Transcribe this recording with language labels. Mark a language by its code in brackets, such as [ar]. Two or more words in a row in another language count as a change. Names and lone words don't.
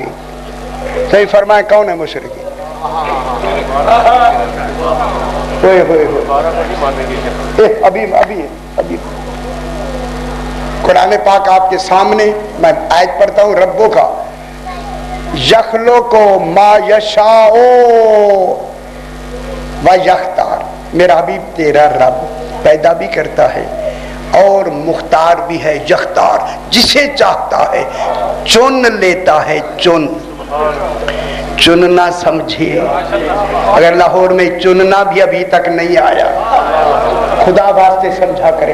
[ur] صحیح فرمائے، کون ہے مشرکی؟ ابھی قرآن پاک آپ کے سامنے، میں آیت پڑھتا ہوں ربوں کا. [ar] یخلق ما یشاء و یختار. [ur] میرا حبیب تیرا رب پیدا بھی کرتا ہے اور مختار بھی ہے. یختار، جسے چاہتا ہے چن لیتا ہے. چننا سمجھیے، اگر لاہور میں چننا بھی ابھی تک نہیں آیا، خدا واسطے سمجھا کرے.